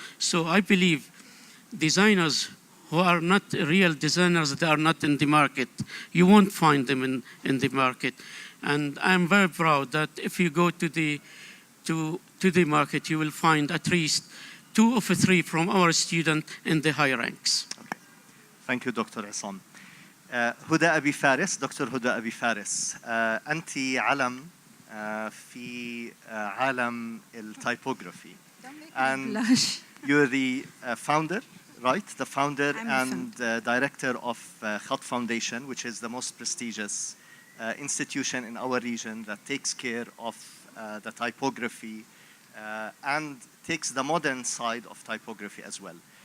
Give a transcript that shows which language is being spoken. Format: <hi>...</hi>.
<en>So I believe designers who are not real designers, they are not in the market. You won't find them in the market. And I'm very proud that if you go to the market, you will find at least 2 of 3 from our students in the high ranks. Okay. Thank you, Dr. Isam.</en> <ar>هدى أبي فارس, دكتور هدى أبي فارس. أنت علم في عالم التايبوغرافي.</ar> <en>And you're the founder, right? The founder and director of خط Foundation, which is the most prestigious institution in our region that takes care of the typography and takes the modern side of typography as well.</en>